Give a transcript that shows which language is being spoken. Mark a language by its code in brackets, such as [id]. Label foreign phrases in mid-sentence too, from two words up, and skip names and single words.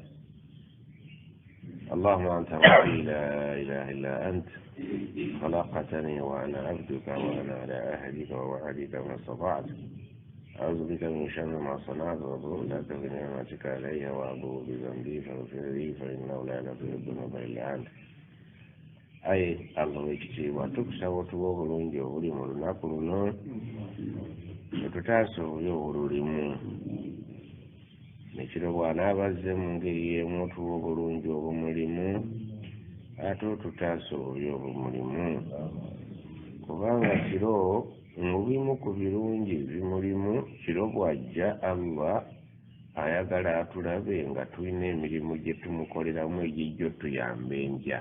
[ar] اللهم أنت ربي لا إله إلا أنت، خلقتني وأنا عبدك وأنا على عهدك ووعدك ما استطعت. أعوذ بك من شر ما صنعت وأبوء لك بنعمتك علي وأبوء بذنبي فاغفر لي فإنه لا يغفر الذنوب إلا أنت. [lg] Ayi Allah ekitiibwa tukusaba otuwa obulungi obuli mu lunaku luno netutaasa obuli obululimu nekiro bw'anaaba azze mu ngeri y'emu otuwa obulungi obumulimu ate otutaasa obuli obumulimu, kubanga kiro mu bimu ku birungi bimulimu kiro bw'ajja Allah ayagala atulabe nga tulina emirimu gye tumukoleramu egijjo tuyamba enja.